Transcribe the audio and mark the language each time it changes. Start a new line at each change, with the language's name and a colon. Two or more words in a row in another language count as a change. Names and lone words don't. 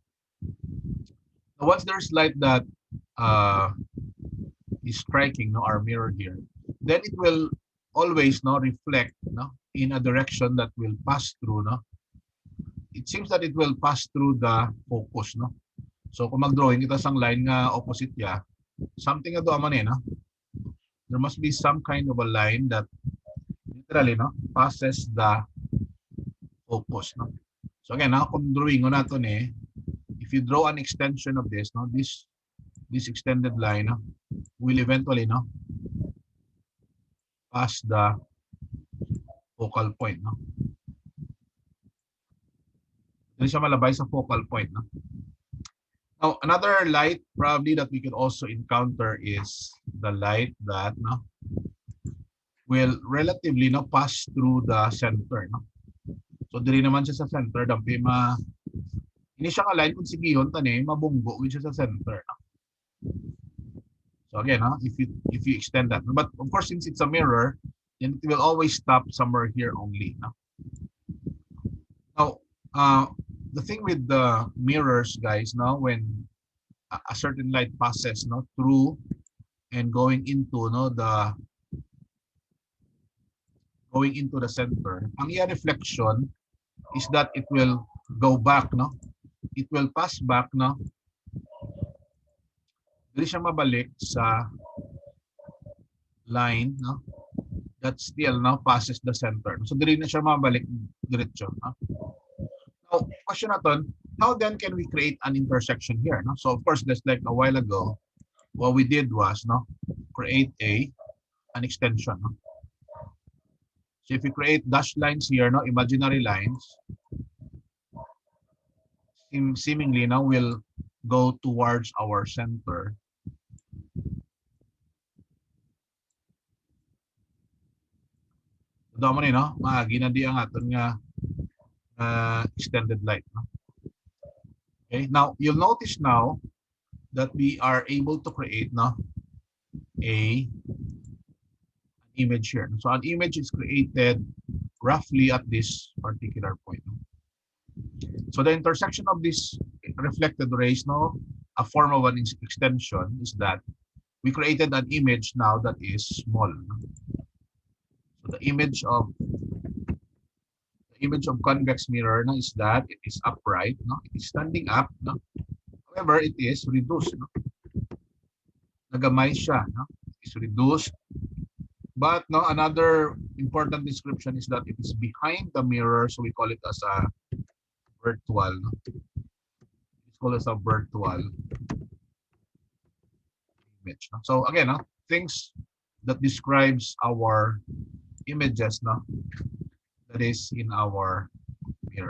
English: Now, once there's light that is striking, no, our mirror here, then it will always, no, reflect, no, in a direction that will pass through. No? It seems that it will pass through the focus.
Hiligaynon: No? So kung mag-drawing ito sang line nga opposite ya, something na doon man eh, no?
English: There must be some kind of a line that literally, no, passes the focus. No? So again,
Hiligaynon: kung drawing ko natin eh,
English: if you draw an extension of this, no, this extended line, no, will eventually, no, pass the focal point. No?
Hiligaynon: Hindi siya malabay sa focal point. No?
English: Now, another light probably that we could also encounter is the light that, no, will relatively, no, pass through the center. No?
Hiligaynon: So diri naman siya sa center, dampi hindi siya ka-line kung sigihon tani mabunggo with siya sa center. No?
English: So again, if you extend that, but of course since it's a mirror, then it will always stop somewhere here only. No? Now, the thing with the mirrors, guys, now when a certain light passes, no, through and going into, no, going into the center,
Hiligaynon: ang iya reflection
English: is that it will go back, no? It will pass back,
Hiligaynon: no? Dili siya mabalik sa line, no?
English: That still, no, passes the center.
Hiligaynon: So dili na siya mabalik diretso, no?
English: So question natin, how then can we create an intersection here? No? So of course, just like a while ago, what we did was create an extension. No? So if we create dashed lines here, imaginary lines, seemingly now will go towards our center.
Hiligaynon: Damo ni ginadi ang aton nga extended line. No?
English: Okay, now you'll notice now that we are able to create an image here. So an image is created roughly at this particular point. So the intersection of this reflected rays, a form of an extension, is that we created an image now that is small. So the image of convex mirror is that it is upright, it is standing up. However, it is reduced.
Hiligaynon: Nagamay siya.
English: It is reduced. But another important description is that it is behind the mirror, so we call it as a virtual. It's called as a virtual image. So again, things that describes our images that is in our mirror.